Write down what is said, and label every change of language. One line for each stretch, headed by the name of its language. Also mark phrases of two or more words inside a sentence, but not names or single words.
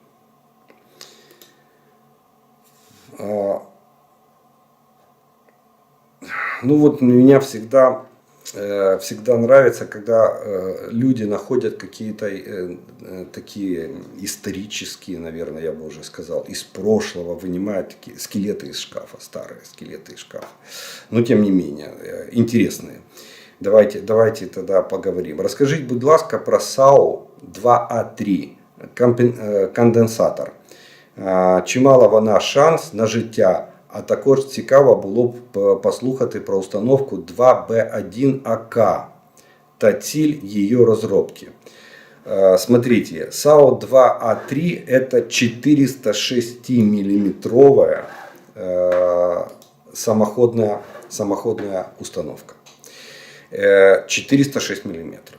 Russian: Меня всегда нравится, когда люди находят какие-то такие исторические, наверное, я бы уже сказал, из прошлого вынимают такие скелеты из шкафа, старые скелеты из шкафа. Но тем не менее, интересные. Давайте тогда поговорим.
Ukrainian: Расскажіть, будь ласка, про САУ 2А3, конденсатор. Чи мала вона шанс на життя? А також цікаво було б послухати про установку 2Б1АК та ціль ее розробки.
Russian: Смотрите, САУ 2А3 это 406-миллиметровая самоходная установка. 406 миллиметров.